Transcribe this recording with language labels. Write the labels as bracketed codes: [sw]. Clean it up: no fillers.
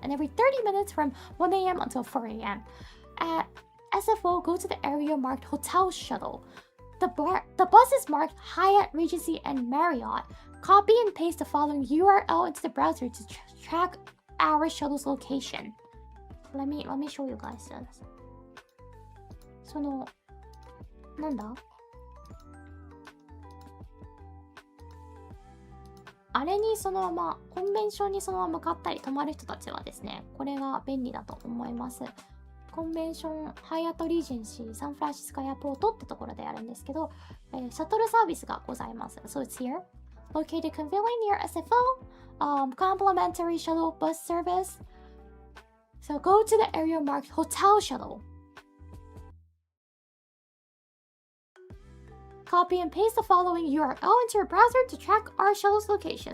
[en] and every 30 minutes from 1 a.m. until 4 a.m. At SFO, go to the area marked Hotel Shuttle. The bus is marked Hyatt, Regency, and Marriott. Copy and paste the following URL into the browser to track our shuttle's location. Let me show you guys this. [ja] そのなんだあれにそのままコンベンションにそのまま向かったり泊まる人たちはですね、これが便利だと思います。コンベンションハイアットリージェンシーサンフランシスコエアポートってところでやるんですけど、シャトルサービスがございます。 [en] So it's here. Located conveniently near SFO, complimentary shuttle bus service. So go to the area marked Hotel Shuttle. Copy and paste the following URL into your browser to track our shuttle's location.